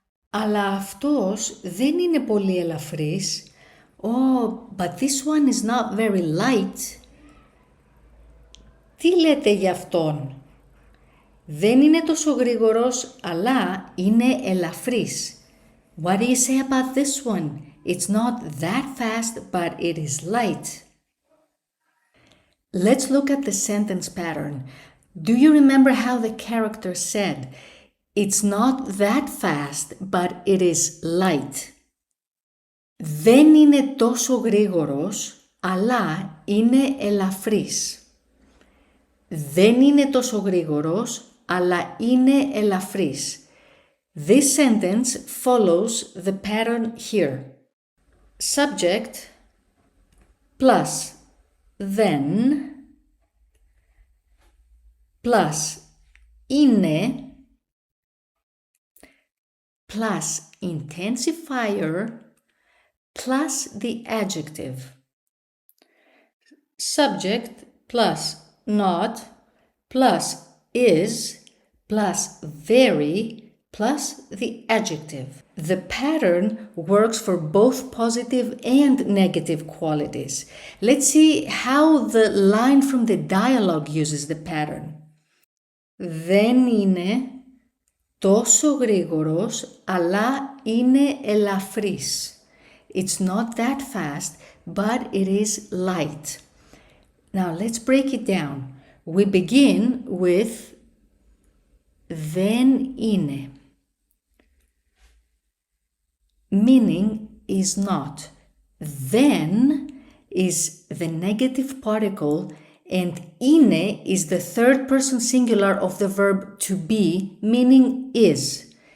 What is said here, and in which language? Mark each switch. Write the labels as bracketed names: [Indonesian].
[Greek] Αλλά αυτός δεν είναι πολύ ελαφρύς. [English] Oh, but this one is not very light. [Greek] Τι λέτε για αυτόν? Δεν είναι τόσο γρήγορος, αλλά είναι ελαφρύς. [English] What do you say about this one? It's not that fast, but it is light. Let's look at the sentence pattern. Do you remember how the character said, it's not that fast, but it is light? [Greek] Δεν είναι τόσο γρήγορος, αλλά είναι ελαφρύς. Δεν είναι τόσο γρήγορος, αλλά είναι ελαφρύς. [English] This sentence follows the pattern here. Subject plus then plus είναι plus intensifier plus the adjective. Subject plus not plus is plus very plus the adjective. The pattern works for both positive and negative qualities. Let's see how the line from the dialogue uses the pattern. [Greek] Δεν είναι τόσο γρήγορος, αλλά είναι ελαφρύς. [English] It's not that fast, but it is light. Now let's break it down. We begin with [Greek] δεν είναι. [English] Meaning is not. Then is the negative particle and είναι is the third person singular of the verb to be, meaning is.